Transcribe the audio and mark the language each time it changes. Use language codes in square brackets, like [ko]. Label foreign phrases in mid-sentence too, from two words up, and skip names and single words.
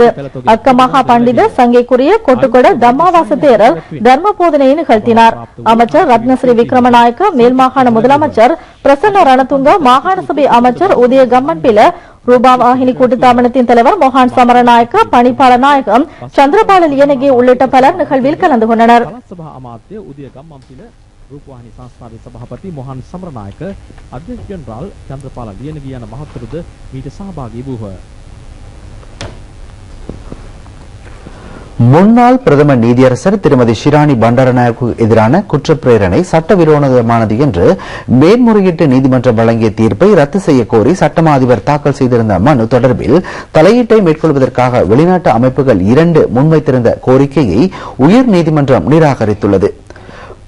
[ta] அக்கமகா பண்டித சங்கைக்குரிய கொட்டுக்கொட தம்மாவாச தேரர் தர்ம போதனையை நிகழ்த்தினார். அமைச்சர் ரத்னஸ்ரீ விக்ரமநாயக்க, மேல் மாகாண முதலமைச்சர் பிரசன்ன ரணதுங்க, மாகாண சபை அமைச்சர் உதய கம்மன்பில, ரூபவாகினி கூட்டுத்தாபனத்தின் தலைவர் மொஹான் சமரநாயக்க, பணிப்பாளர் நாயகம் சந்திரபால லியனகே உள்ளிட்ட பலர் நிகழ்வில் கலந்து கொண்டனர். [si] රූපවාහිනී සංස්ථාවේ සභාපති මොහන් සමරනායක, අධ්‍යක්ෂ ජෙනරාල් චන්ද්‍රපාල ලියනගේ යන මහත්වරුද මීට සහභාගී වූහ. [ta] முன்னாள் பிரதம நீதியரசர் திருமதி ஷிராணி பண்டாரநாயக்கு எதிரான குற்றப்பிரேரணை சட்டவிரோதமானது என்று மேன்முறையீட்டு நீதிமன்றம் வழங்கிய தீர்ப்பை ரத்து செய்ய கோரி சட்டமா அதிபர் தாக்கல் செய்திருந்த மனு தொடர்பில் தலையீட்டை மேற்கொள்வதற்காக வெளிநாட்டு அமைப்புகள் 2 முன்வைத்திருந்த கோரிக்கையை உயர் நீதிமன்றம் நிராகரித்துள்ளது.